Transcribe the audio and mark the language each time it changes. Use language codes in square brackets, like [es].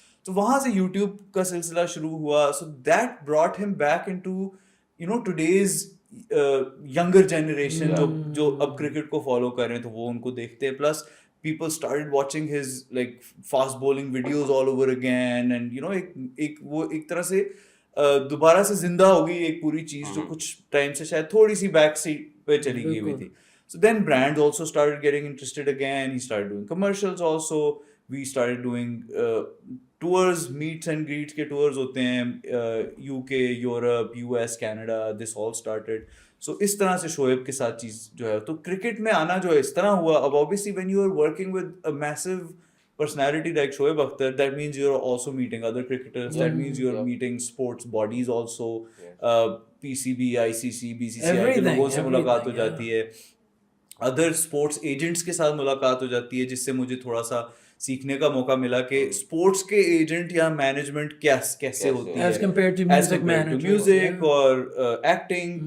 [ur] تو وہاں سے یوٹیوب کا سلسلہ شروع ہوا. سو دیٹ براٹ ہم back into today's younger generation جو اب کرکٹ کو فالو کر رہے ہیں تو وہ ان کو دیکھتے ہیں. Plus people started watching his like fast bowling videos all over again, and ایک طرح سے دوبارہ سے زندہ ہو گئی ایک پوری چیز جو کچھ ٹائم سے شاید تھوڑی سی بیک سیٹ پہ چلی گئی ہوئی تھی. [en] So then brands also started getting interested again. He started doing commercials also. We started doing tours, meets and greets کے tours ہوتے ہیں UK, Europe, US, Canada. This all started. [ur] سو اس طرح سے شعیب کے ساتھ چیز جو ہے تو کرکٹ میں آنا جو ہے اس طرح ہوا. [en] اب obviously when you are working with a massive personality like Shoaib Akhtar, that means you are also meeting other cricketers. That means you are meeting sports bodies also. [ur] PCB, ICC, BCCI کے لوگوں سے ملاقات ہو جاتی ہے, other sports agents کے ساتھ ملاقات ہو جاتی ہے, جس سے مجھے تھوڑا سا سیکھنے کا موقع ملا کہ اسپورٹس کے ایجنٹ یا مینجمنٹ کیسے ہوتی ہے [en] as compare to [ur] میوزک اور ایکٹنگ.